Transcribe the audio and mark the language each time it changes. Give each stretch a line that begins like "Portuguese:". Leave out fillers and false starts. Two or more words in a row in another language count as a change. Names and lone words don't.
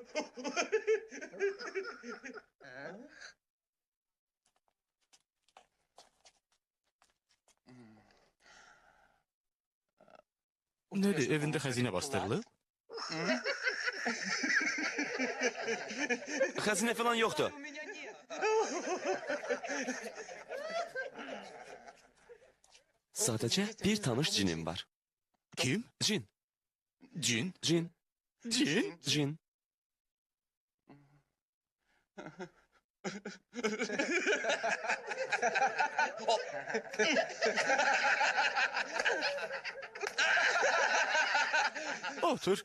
Azerbaijani: Nədir, evində xəzinə bastırılıb? Xəzinə falan yoxdur. Sadəcə bir tanış cinim var. Kim? Cin, Cin? cin, Cin? cin. Otur.